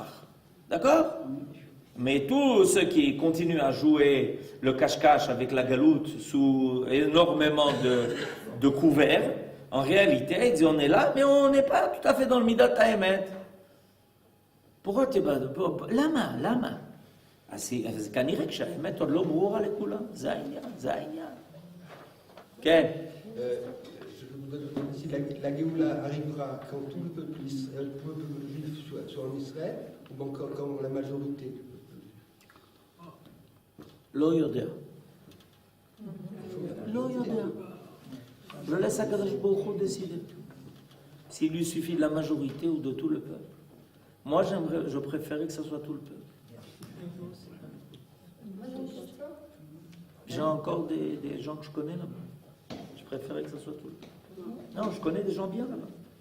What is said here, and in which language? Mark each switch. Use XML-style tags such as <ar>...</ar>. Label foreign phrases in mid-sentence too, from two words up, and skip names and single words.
<fr>D'accord? Mais tous ceux qui continuent à jouer le cache-cache avec la galoute sous énormément de couverts, en réalité, ils disent on est là, mais on n'est pas tout à fait dans le</fr> <he>מידת האמת.</he> <fr>pourquoi tu vas...</fr> <he>למה? למה? אז כנראה כשהאמת עוד לא ברורה לכולם, זה העניין. כן.</he> <fr>Je voudrais demander si la Géoula arrivera quand tout le peuple juif soit en Israël ou quand la majorité du peuple.</fr> <he>לא יודע. לא יודע.</he> <fr>Je laisse</fr> <he>הקדוש ברוך הוא</he> <fr>décider. S'il lui suffit de la majorité ou de tout le peuple. Moi, je préférais que ce soit tout le peuple. J'ai encore des gens que je connais là-bas. Je préférais que ce soit tout le peuple. Non, je connais des gens bien là-bas.</fr>